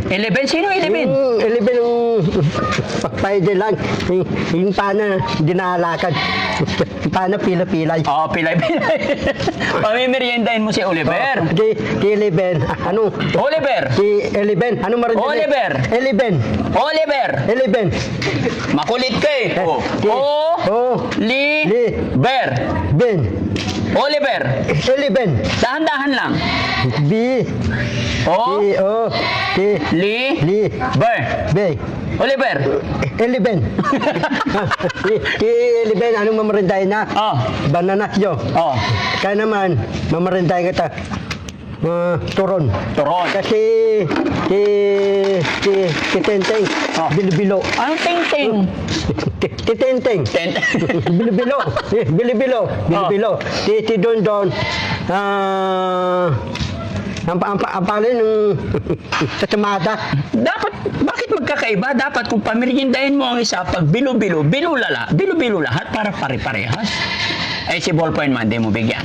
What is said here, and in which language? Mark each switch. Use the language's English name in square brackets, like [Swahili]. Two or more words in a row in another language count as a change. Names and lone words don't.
[Filipino] 11? Sino 11? Yung Eliben yung pwede lang. Yung paano dinalakad. Paano pila-pilay. Oo, pilay-pilay. Pamimiriendahin mo si Oliver. Si Eliben, ano? Oliver! Si Eliben, ano marindahin? Oliver. Eliben. Oliver! Eliben. Makulit ka eh. Oliver. Ben. Oliver. Eliben. Dahan-dahan lang. B. O. O. T. Li. Ber. B. Oliver. Eliben. Si Eliben, anong mamarindahin na? Oh. Bananas yo. Oh. Kaya naman, mamarindahin kita. Turon. Turon. Kasi si Tenteng, Oh. Bilo-bilo. Anong ting-ting? Si Tenteng. Bilo-bilo. Bilo-bilo. Bilo-bilo. Si Dondon, ang palin ng sa tamada. Bakit magkakaiba? Dapat kung pamiriendahin mo ang isa, pag bilo-bilo lahat para pare-parehas. Ay si ballpoint man, di mo bigyan.